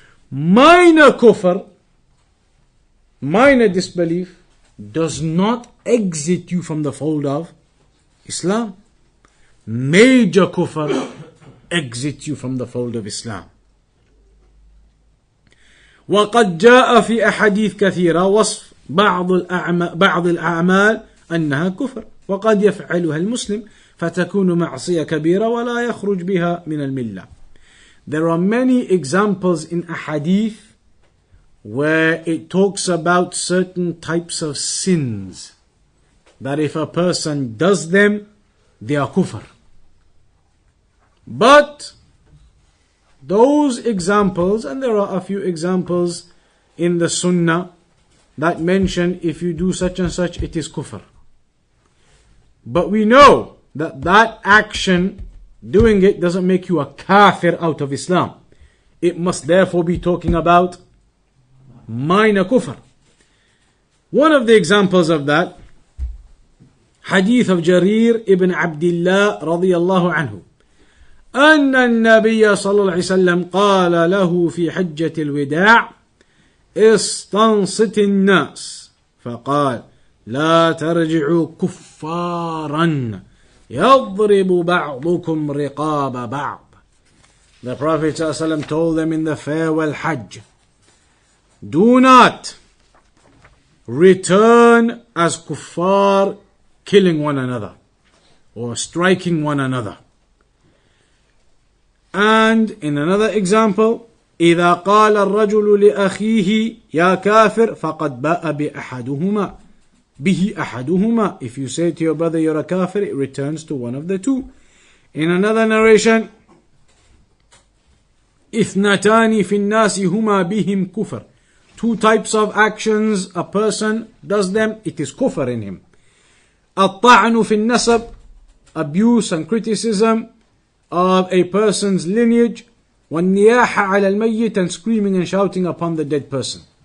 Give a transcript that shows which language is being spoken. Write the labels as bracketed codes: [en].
[en] Minor kufr, minor disbelief, does not exit you from the fold of Islam. Major kufr exits you from the fold of Islam. [ar] وقد جاء في أحاديث كثيرة وصف بعض الأعمال أنها كفر وقد يفعلها المسلم فتكون معصية كبيرة ولا يخرج بها من الملة. [en] There are many examples in ahadith where it talks about certain types of sins, that if a person does them, they are kufr. But those examples, and there are a few examples in the Sunnah that mention if you do such and such, it is kufr. But we know that that action, doing it, doesn't make you a kafir out of Islam. It must therefore be talking about minor kufr. One of the examples of that, hadith of Jarir ibn Abdullah radiyallahu anhu, [ar] أن النبي صلى الله عليه وسلم قال له في حجة الوداع استنصت الناس فقال لا ترجعوا كفارا يضرب بعضكم رقاب بعض. [en] The Prophet ﷺ told them in the farewell Hajj, do not return as kuffar, killing one another or striking one another. And in another example, [ar] إذا قال الرجل لأخيه يا كافر فقد باء بأحدهما به أحدهما. [en] If you say to your brother you're a kafir, it returns to one of the two. In another narration, [ar] اثنتان في الناس هما بهم كفر. [en] Two types of actions, a person does them, it is kufr in him. [ar] الطعن في النسب, [en] abuse and criticism of a person's lineage. [ar] والنياحة على الميت, [en] and screaming and shouting upon the dead person.